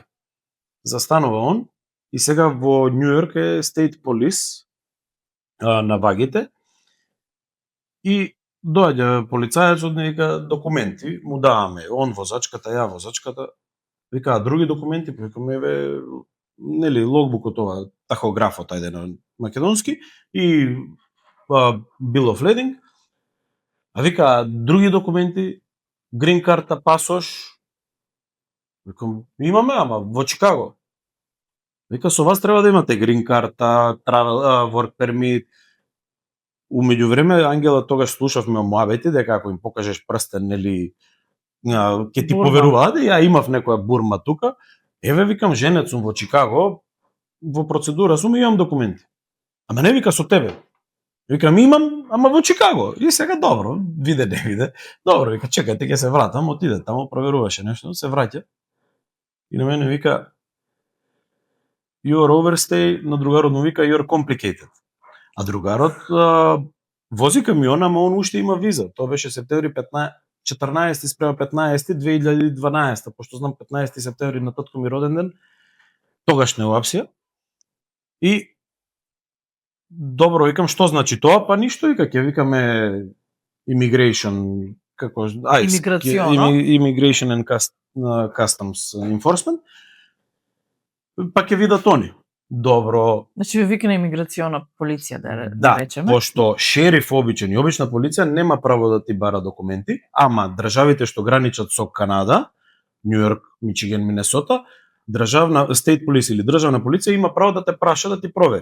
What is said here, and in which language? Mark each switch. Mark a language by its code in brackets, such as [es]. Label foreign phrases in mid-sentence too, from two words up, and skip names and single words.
[mk] Застанува он, и сега во Њу Јорк е [en] State Police [mk] на вагите, и доаѓа полицајецот, не вика, документи, му даваме, он возачката, ја возачката, вика, а други документи, викаме, еве, нели, логбукот ова, тахографот, ајде на македонски, и [en] bill of lading, [mk] а вика, други документи, грин карта, пасош, викам, имаме, ама во Чикаго. Вика, со вас треба да имате грин карта, [en] work permit. [mk] Умеѓу време, Ангела, тогаш слушавме муабети, дека ако им покажеш прстен, нели, ќе ти поверуваат, ја имав некоја бурма тука. Еве, викам, женет сум во Чикаго, во процедура сум и имам документи. Ама не, вика, со тебе. Викам, имам, ама во Чикаго. И сега, добро, виде, не виде. Добро, вика, чекајте, ќе се вратам, отиде тамо, проверуваше нешто, се враќа. И на мене вика, [en] you're overstay, [mk] на другарот му вика, [en] you're complicated. [mk] А другарот вози камион, ама он уште има виза. Тоа беше септември 14 спрема 15 2012, пошто знам 15 септември на татко ми роден ден, тогаш не уапсија. И добро, викам, што значи тоа? Па ништо, вика, ќе викаме immigration, како, [en] immigration and customs enforcement, [mk] па ќе видат они. Добро. Значи ви вика на имиграциона полиција, да речеме. Да, пошто шериф обичен и обична полиција нема право да ти бара документи, ама државите што граничат со Канада, Њу Јорк, Мичиген, Минесота, државна [en] State Police [mk] или државна полиција има право да те праша да ти провери.